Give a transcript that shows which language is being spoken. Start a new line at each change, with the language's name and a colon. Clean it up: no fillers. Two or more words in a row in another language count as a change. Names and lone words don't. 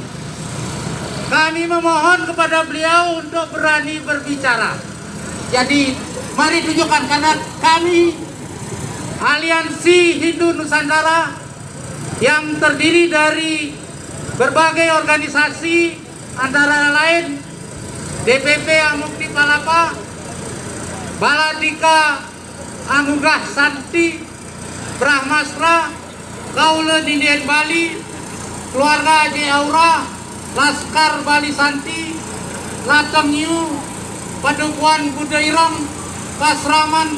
Indonesian: Kami memohon kepada beliau untuk berani berbicara. Jadi mari tunjukkan, karena kami Aliansi Hindu Nusantara yang terdiri dari berbagai organisasi antara lain DPP Amukti Palapa, Baladika Anugrah Santi, Brahmastra, Kaula Dindian Bali, Keluarga Haji Aura, Laskar Bali Santi, Latang Yu, Padukuan Buddha Irong, Kasraman